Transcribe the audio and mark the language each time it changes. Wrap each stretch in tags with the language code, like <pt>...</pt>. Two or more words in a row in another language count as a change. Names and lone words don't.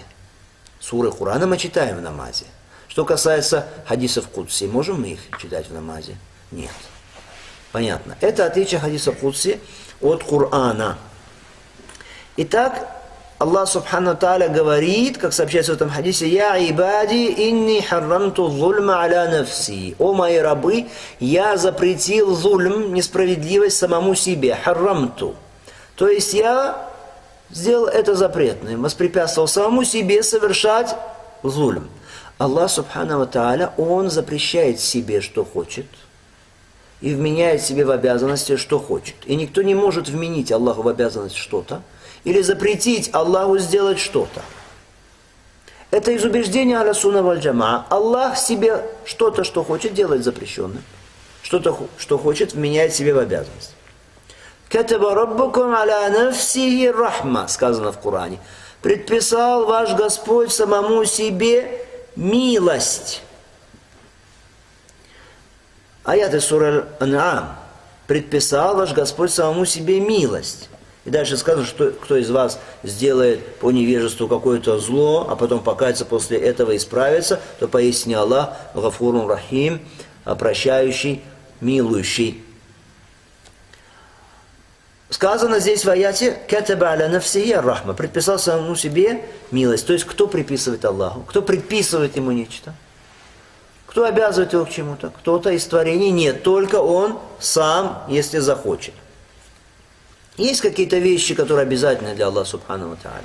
<ru>Суры Корана мы читаем в намазе. Что касается хадисов Кудси, можем мы их читать в намазе? Нет. Понятно. Это отличие хадиса Кудси от Корана. Итак, Аллах</ru> <ar>سبحانه تعالى</ar> <ru>говорит, как сообщается в этом хадисе,</ru> <ar>«يا عبادي إني حرمت الظلم على نفسي».</ar> <ru>«О мои рабы, я запретил зульм, несправедливость самому себе». «Харрамту». То есть я сделал это запретным, воспрепятствовал самому себе совершать зульм. Аллах</ru> <ar>سبحانه تعالى,</ar> <ru>Он запрещает себе, что хочет, и вменяет себе в обязанности, что хочет. И никто не может вменить Аллаху в обязанность что-то, или запретить Аллаху сделать что-то. Это из убеждения</ru> <ar>على السنة والجماعة.</ar> <ru>Аллах себе что-то, что хочет, делает запрещенным. Что-то, что хочет, вменяет себе в обязанность.</ru> <ar>«كتب ربكم على نفسه الرحمة»,</ar> <ru>сказано в Коране. «Предписал ваш Господь самому себе милость». Аят из суры Ан'ам. «Предписал ваш Господь самому себе милость». И дальше сказано, что кто из вас сделает по невежеству какое-то зло, а потом покается после этого и исправится, то поистине Аллах</ru> <ar>غفور رحيم,</ar> <ru>прощающий, милующий. Сказано здесь в аяте</ru> <ar>«كتب على نفسه الرحمة»,</ar> <ru>предписал самому себе милость. То есть кто приписывает Аллаху? Кто предписывает ему нечто? Кто обязывает его к чему-то? Кто-то из творений? Нет, только он сам, если захочет. Есть какие-то вещи, которые обязательны для Аллаха</ru> <ar>سبحانه وتعالى?</ar>